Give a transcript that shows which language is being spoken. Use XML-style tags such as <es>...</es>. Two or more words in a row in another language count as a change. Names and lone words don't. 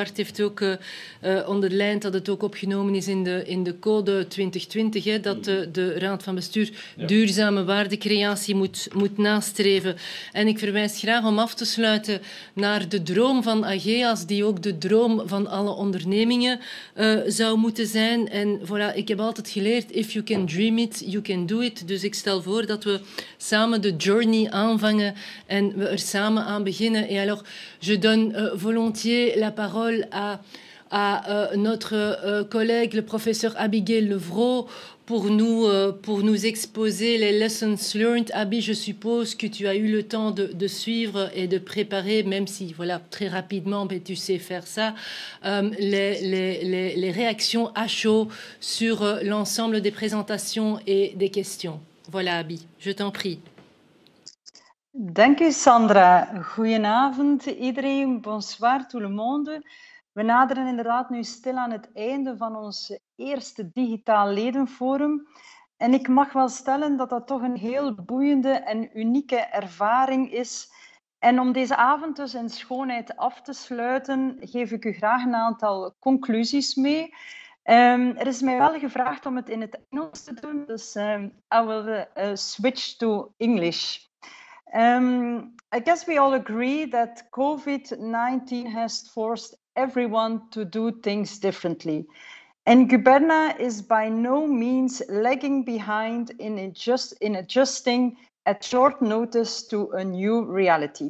<nl>Bart heeft ook onderlijnd dat het ook opgenomen is in de code 2020, hè, dat de Raad van Bestuur duurzame waardecreatie moet nastreven. En ik verwijs graag om af te sluiten naar de droom van Ageas, die ook de droom van alle ondernemingen zou moeten zijn. En voilà, ik heb altijd geleerd,</nl> <en>if you can dream it, you can do it.</en> <nl>Dus ik stel voor dat we samen de journey aanvangen en we er samen aan beginnen.</nl> <fr>Et alors, je donne volontiers la parole à notre collègue, le professeur Abigail Levrault, pour nous exposer les</fr> <en>lessons learned.</en> <fr>Abby, je suppose que tu as eu le temps de suivre et de préparer, même si, voilà, très rapidement, mais tu sais faire ça, les réactions à chaud sur l'ensemble des présentations et des questions. Voilà, Abby, je t'en prie.</fr> <nl>Dank u, Sandra. Goedenavond iedereen.</nl> <fr>Bonsoir tout le monde.</fr> <nl>We naderen inderdaad nu stil aan het einde van ons eerste digitaal ledenforum. En ik mag wel stellen dat dat toch een heel boeiende en unieke ervaring is. En om deze avond dus in schoonheid af te sluiten, geef ik u graag een aantal conclusies mee. Er is mij wel gevraagd om het in het Engels te doen, dus</nl> <en>I will switch to English. I guess we all agree that COVID-19 has forced everyone to do things differently. And Guberna is by no means lagging behind in adjusting at short notice to a new reality.</en>